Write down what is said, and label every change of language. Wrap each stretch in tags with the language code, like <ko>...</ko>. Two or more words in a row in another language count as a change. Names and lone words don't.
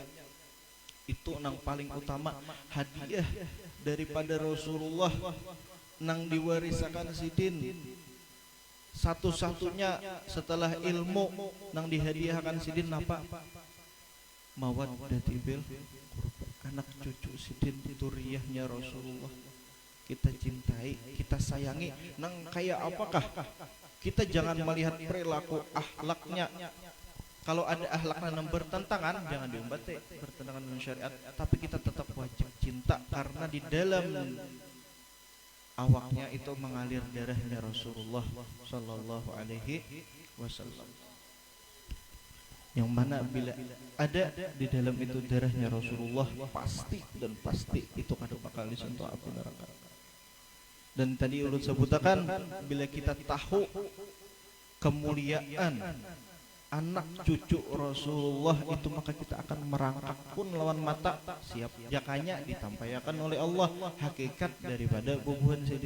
<bjn>Itu nang paling utama hadiah daripada Rasulullah nang diwarisakan sidin. Satu-satunya setelah ilmu nang dihadiahkan sidin apa?</bjn> <ar>Mawaddatil qurba,</ar> <bjn>anak cucu sidin dzurriyyahnya Rasulullah.</bjn> <id>Kita cintai, kita sayangi.</id> <bjn>Nang kayak apakah?</bjn> <id>Kita jangan melihat perilaku akhlaknya. Kalau ada akhlaknya yang bertentangan, jangan diumbati bertentangan dengan syariat. Tapi kita tetap wajib cinta karena di dalam awaknya itu mengalir darahnya Rasulullah</id> <ar>Sallallahu Alaihi Wasallam.</ar> <id>Yang mana bila ada di dalam itu darahnya Rasulullah pasti dan pasti itu kada bakal disentuh api neraka.</id> <bjn>Dan tadi ulun sebutakan bila kita tahu kemuliaan anak cucu Rasulullah itu maka kita akan merangkak pun lawan mata siap jakanya ditampayakan oleh Allah hakikat daripada bubuhan sidin.</bjn>